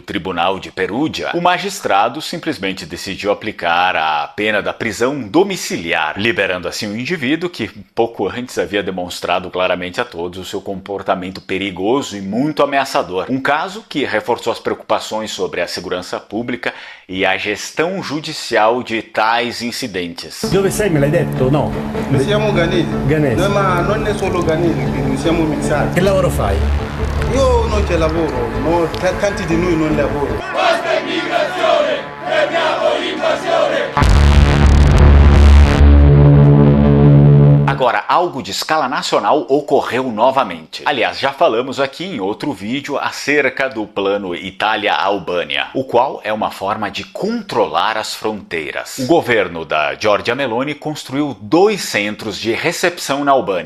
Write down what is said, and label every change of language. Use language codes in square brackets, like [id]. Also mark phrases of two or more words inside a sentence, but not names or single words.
[pt] Tribunal de Perugia, o magistrado simplesmente decidiu aplicar a pena da prisão domiciliar, liberando assim o indivíduo que pouco antes havia demonstrado claramente a todos o seu comportamento perigoso e muito ameaçador. Um caso que reforçou as preocupações sobre a segurança pública e a gestão judicial de tais incidentes. [it] Dove sei, me l'hai detto? No. Noi siamo ghanesi. Ghanesi. No, ma non è solo ghanesi, noi siamo mixati. Che lavoro fai? Io non c'è lavoro, no, tanti di noi non lavorano. Basta immigrazione! Fermiamo l'invasione! [pt] Agora, algo de escala nacional ocorreu novamente. Aliás, já falamos aqui em outro vídeo acerca do plano Itália-Albânia, o qual é uma forma de controlar as fronteiras. O governo da Giorgia Meloni construiu 2 centros de recepção na Albânia.